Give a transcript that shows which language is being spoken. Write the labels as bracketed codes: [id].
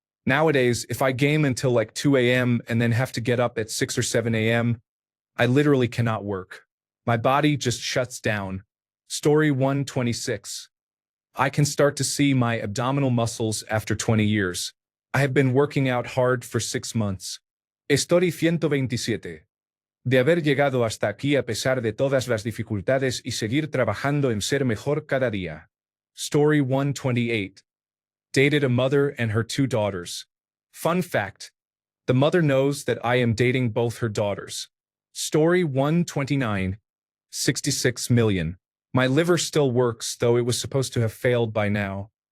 [en] Nowadays, if I game until like 2 a.m. and then have to get up at 6 or 7 a.m., I literally cannot work. My body just shuts down. Story 126. I can start to see my abdominal muscles after 20 years. I have been working out hard for 6 months. Story 127. [es] De haber llegado hasta aquí a pesar de todas las dificultades y seguir trabajando en ser mejor cada día. [en] Story 128. Dated a mother and her 2 daughters. Fun fact. The mother knows that I am dating both her daughters. Story 129. 66 million. My liver still works, though it was supposed to have failed by now.